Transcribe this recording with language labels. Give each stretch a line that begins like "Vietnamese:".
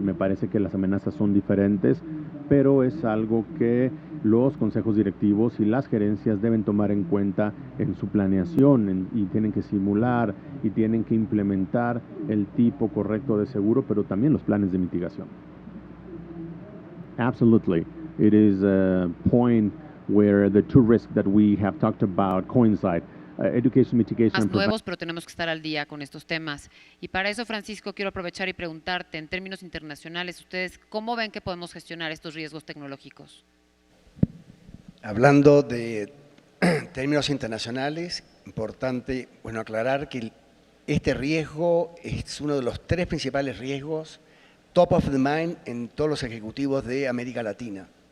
Spanish: Me parece que las amenazas son diferentes, pero es algo que los consejos directivos y las gerencias deben tomar en cuenta en su planeación, y tienen que simular y tienen que implementar el tipo correcto de seguro, pero también los planes de mitigación.
English: Absolutely. It is a point where the two risks that we have talked about coincide. Education, mitigation,
Spanish: más nuevos, pero tenemos que estar al día con estos temas. Y para eso, Francisco, quiero aprovechar y preguntarte, en términos internacionales, ¿ustedes cómo ven que podemos gestionar estos riesgos tecnológicos? Hablando de términos internacionales, importante aclarar que este riesgo es uno de los 3 principales riesgos top of the mind en todos los ejecutivos de América Latina.